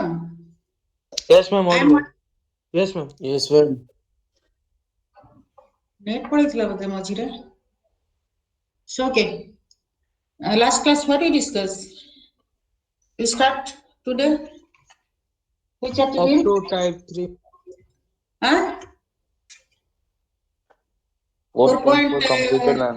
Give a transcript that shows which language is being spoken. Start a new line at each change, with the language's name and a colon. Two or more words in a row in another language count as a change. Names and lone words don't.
English: Yes, ma'am. I am Audible. Yes, ma'am. Yes, ma'am.
Odia: ନେଟ୍ ପଳେଇଥିଲା ବୋଧେ ମଝିରେ।
English: So okay. Last class what we discuss? You start today? Which Up article? to type 3. Huh? 4.4 completed, ma'am.